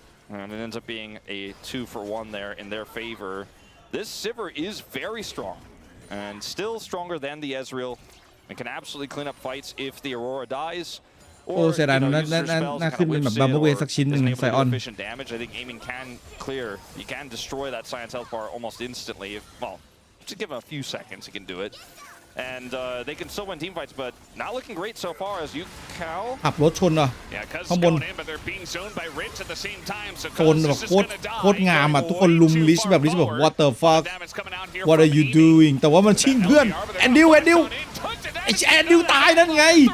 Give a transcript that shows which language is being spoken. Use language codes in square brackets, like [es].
[en] And it ends up being a 2-for-1 there in their favor. This Sivir is very strong and still stronger than the Ezreal and can absolutely clean up fights if the Aurora dies. [th] โอ้เสียดายน่าขึ้นเป็นแบบบัมเบิลเวย์สักชิ้นหนึ่งไซออน [en] I think aiming can clear. You can destroy that Science health bar almost instantly. Well, just give him a few seconds, he can do it. And they can still win team fights, but not looking great so far as you cow. [th] ขับรถชนเหรอข้างบนโซนแบบโคตรงามอ่ะทุกคนลุมลิชแบบ [en] what the fuck what are you doing [th] แต่ว่ามันชิงเพื่อนแอนดิวไอ้แอนดิวตายนั่นไง